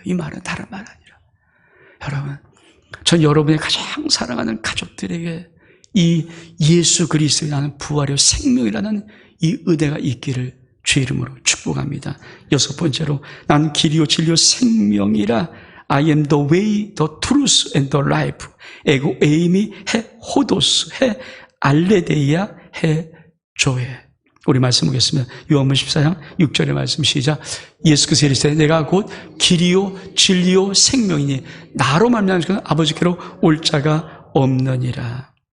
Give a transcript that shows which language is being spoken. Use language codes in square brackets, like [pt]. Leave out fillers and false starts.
[ko] 이 말은 다른 말 아니라. 여러분, 전 여러분의 가장 사랑하는 가족들에게 이 예수 그리스도라는 부활이요 생명이라는 이 은혜가 있기를 주의 이름으로 축복합니다. 여섯 번째로 난 길이요 진리요 생명이라 [en] I am the way, the truth and the life. [el] 에고 에이미 해 호도스 해 알레데이아 해 조에. [ko] 우리 말씀 보겠습니다. 요한복음 14장 6절의 말씀 시작. 예수께서 이르시되 내가 곧 길이요 진리요 생명이니 나로 말미암아 아버지께로 올 자가 없느니라.